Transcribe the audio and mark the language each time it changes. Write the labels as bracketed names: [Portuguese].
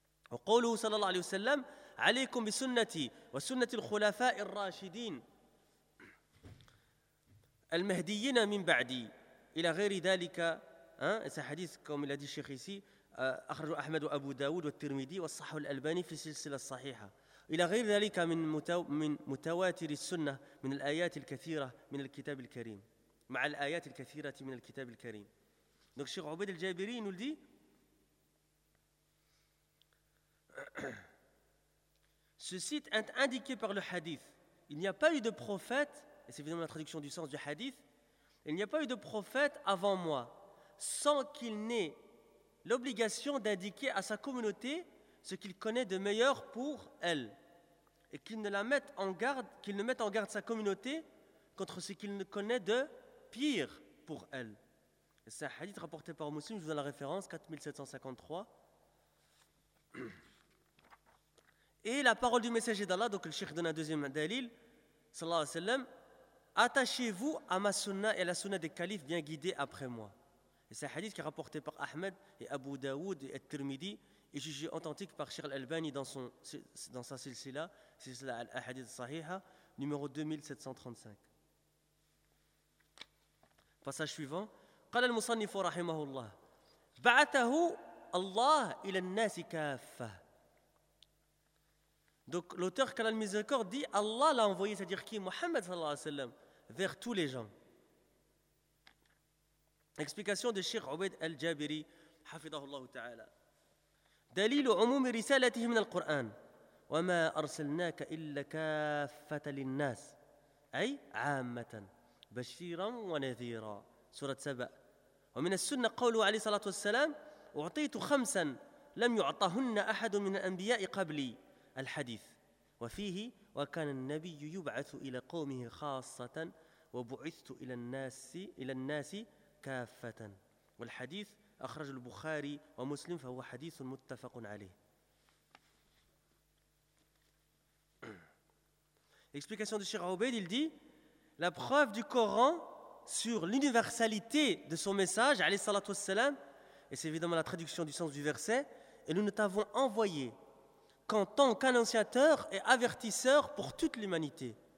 [Arabic] وقوله صلى الله عليه وسلم عليكم بسنتي وسنة الخلفاء الراشدين المهديين من بعدي إلى غير ذلك. هذا حديث كما قال الشيخ ici أخرج أحمد وأبو داود والترمذي والصحيح الألباني في السلسلة الصحيحة إلى غير ذلك من متواتر السنة من الآيات الكثيرة من الكتاب الكريم مع الآيات الكثيرة من الكتاب الكريم. [French] Donc Cheikh Obaid al-Jabiri nous le dit, ceci est indiqué par le hadith. Il n'y a pas eu de prophète, et c'est évidemment la traduction du sens du hadith, il n'y a pas eu de prophète avant moi sans qu'il n'ait l'obligation d'indiquer à sa communauté ce qu'il connaît de meilleur pour elle, et qu'il ne mette en garde sa communauté contre ce qu'il ne connaît de pire pour elle. C'est un hadith rapporté par un muslim, je vous donne la référence, 4753. Et la parole du messager d'Allah, donc le cheikh donne un deuxième dalil, sallallahu alayhi wa sallam, attachez-vous à ma sunna et à la sunna des califes bien guidés après moi. Et c'est un hadith qui est rapporté par Ahmed et Abu Dawoud et At-Tirmidhi et jugé authentique par Cheikh Al-Albani dans sa silsila, silsila Al-Hadith Sahiha, numéro 2735. Passage suivant. [Arabic] قال المصنف رحمه الله بعثه الله إلى الناس كافة. [French] Donc l'auteur qu'a la miséricorde dit Allah l'a envoyé, c'est-à-dire qui Mohammed sallallahu alayhi wa sallam, vers tous les gens. Explication de Cheikh Ubayd al-Jabiri, hafidhahullah ta'ala. [Arabic] دليل عموم رسالته من القرآن وما أرسلناك إلا كافة للناس أي عامة بشيرا ونذيرا سورة سبأ. ومن السنة قوله عليه الصلاة والسلام أعطيت خمسا لم يعطهن أحد من الأنبياء قبلي الحديث وفيه وكان النبي يبعث إلى قومه خاصة وبعثت إلى الناس كافة والحديث أخرج البخاري ومسلم فهو حديث متفق عليه. [French] Explication de Cheikh Obeid, il dit la preuve du Coran sur l'universalité de son message, alayhi salatu wassalam, et c'est évidemment la traduction du sens du verset, et nous ne t'avons envoyé qu'en tant qu'annonciateur et avertisseur pour toute l'humanité.